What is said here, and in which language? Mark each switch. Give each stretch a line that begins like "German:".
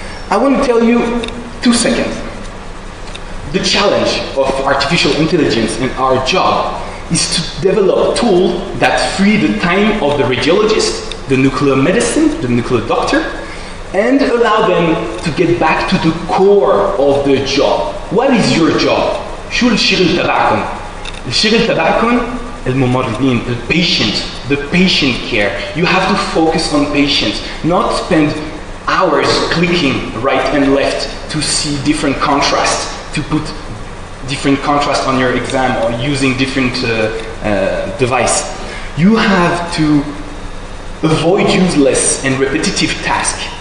English: I want to tell you 2 seconds. The challenge of artificial intelligence in our job is to develop tools that free the time of the radiologist, the nuclear medicine, the nuclear doctor, and allow them to get back to the core of their job. What is your job?
Arabic: شو الشغل تبعكم؟ الشغل تبعكم الممرضين,
English: the patient care. You have to focus on patients, not spend hours clicking right and left to see different contrasts, to put different contrast on your exam or using different device. You have to avoid useless and repetitive tasks.